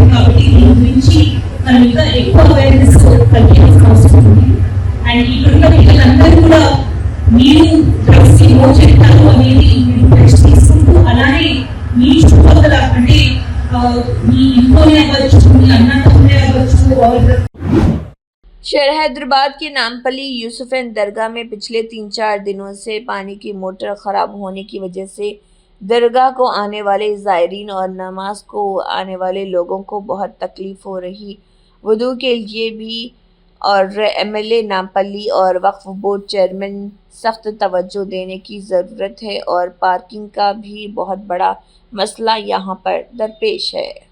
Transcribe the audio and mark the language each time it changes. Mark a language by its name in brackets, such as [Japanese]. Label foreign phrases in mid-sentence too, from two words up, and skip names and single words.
[Telugu] కాబట్టి దీని గురించి మనం ఇంకా ఎక్కువ అవేర్నెస్ కలిగించాల్సిన అవసరం ఉంది. అండ్ ఇక్కడున్న పిల్లలందరూ కూడా మీరు డ్రగ్స్ కి నో చెప్తారు అనేది మీరు టెస్ట్ తీసుకుంటూ, అలానే మీ చుట్టుపక్కల అంటే మీ ఇంట్లోనే అవ్వచ్చు, మీ అన్నతమ్ముడే అవ్వచ్చు. [Urdu] شہر حیدرآباد کے نامپلی یوسفین درگاہ میں پچھلے 3-4 دنوں سے پانی کی موٹر خراب ہونے کی وجہ سے درگاہ کو آنے والے زائرین اور نماز کو آنے والے لوگوں کو بہت تکلیف ہو رہی۔ وضو کے لیے بھی اور MLA نامپلی اور وقف بورڈ چیئرمین سخت توجہ دینے کی ضرورت ہے اور پارکنگ کا بھی بہت بڑا مسئلہ یہاں پر درپیش ہے۔